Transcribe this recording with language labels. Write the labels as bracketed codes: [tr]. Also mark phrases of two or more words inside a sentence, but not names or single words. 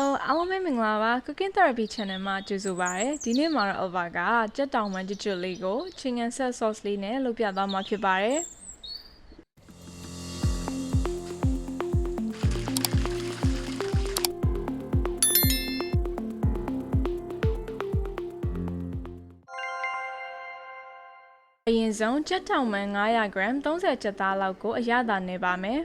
[my] အားလုံးပဲမင်္ဂလာပါ Cooking Therapy Channel မှာကြိုဆိုပါရစေဒီနေ့မှာတော့ Elva ကကြက်တောင်ပန်းကျွတ်လေးကို [en] chicken set sauce [my] လေးနဲ့လုပ်ပြသွားမှာဖြစ်ပါတယ် အရင်ဆုံးကြက်တောင်ပန်း900 gram 30 ကြက်သားလောက်ကိုအရသာနေပါမယ်